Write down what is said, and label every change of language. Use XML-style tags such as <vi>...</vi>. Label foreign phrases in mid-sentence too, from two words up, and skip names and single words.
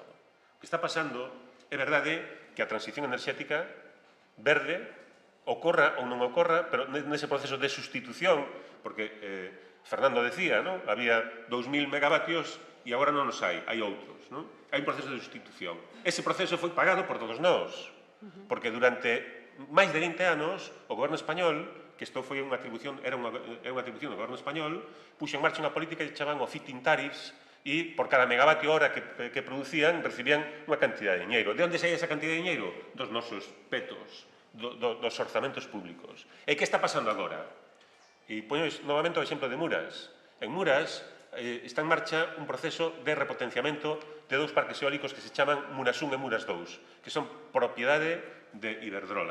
<gl>O que está pasando é verdade que a transición enerxética verde ocorra ou non ocorra, pero nese proceso de sustitución, porque Fernando decía, había 2.000 megavatios e agora non os hai outros. Hai un proceso de sustitución. Ese proceso foi pagado por todos nós, porque durante máis de 20 anos o goberno español, que isto foi unha atribución, era unha atribución do goberno español, puxo en marcha unha política que chamaban o</gl> <en>feed-in tariffs,</en> <gl>e por cada megavatio hora que producían recibían unha cantidad de diñeiro. De onde saía esa cantidad de diñeiro? Dos nosos petos, dos orzamentos públicos. E que está pasando agora? E poño novamente o exemplo de Muras. En Muras está en marcha un proceso de repotenciamento de dous parques eólicos que se chaman Muras 1 e Muras 2, que son propiedade de Iberdrola.</gl>